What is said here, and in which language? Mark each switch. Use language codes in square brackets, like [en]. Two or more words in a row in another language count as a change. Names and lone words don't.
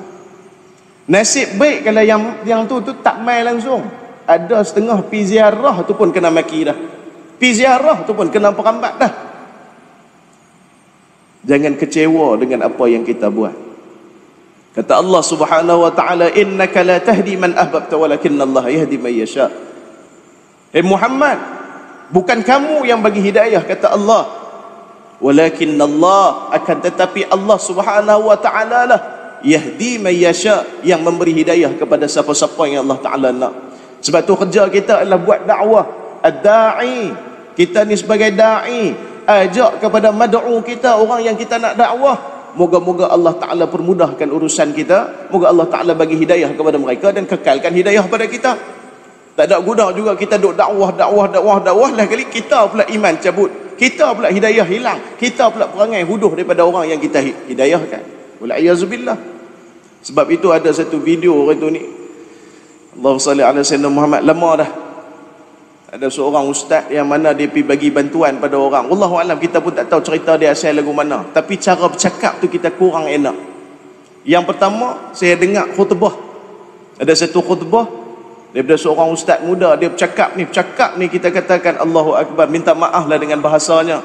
[ms] Nasib baik kalau yang tu tak main langsung. Ada setengah pi ziarah tu pun kena maki dah. Pi ziarah tu pun kena perambat dah. Jangan kecewa dengan apa yang kita buat. [ar] Kata الله سبحانه وتعالى إنك لا تهدي من أحببت ولكن الله يهدي من يشاء. [ms] Muhammad, bukan kamu yang bagi hidayah, kata Allah, [ar] ولكن الله, [ms] akan tetapi [ar] الله سبحانه وتعالى [ms] lah [ar] يهدي من يشاء, [ms] yang memberi hidayah kepada siapa-siapa yang Allah taala nak. Sebab tu kerja kita adalah buat dakwah. Ad-da'i, kita ni sebagai dai, ajak kepada mad'u kita, orang yang kita nak dakwah. Moga-moga Allah Ta'ala permudahkan urusan kita. Moga Allah Ta'ala bagi hidayah kepada mereka dan kekalkan hidayah pada kita. Tak ada guna juga kita duk dakwah lah kali kita pula iman cabut, kita pula hidayah hilang, kita pula perangai huduh daripada orang yang kita hidayahkan. Wal'iyazubillah. Sebab itu ada satu video orang tu ni, [ar] اللهم صل على سيدنا محمد, [ms] lama dah. Ada seorang ustaz yang mana dia pergi bagi bantuan pada orang. [ar] والله أعلم, [ms] kita pun tak tahu cerita dia asal lagu mana. Tapi cara bercakap tu kita kurang enak. Yang pertama, saya dengar khutbah. Ada satu khutbah daripada seorang ustaz muda, dia bercakap ni kita katakan [ar] الله أكبر, [ms] minta maaf lah dengan bahasanya.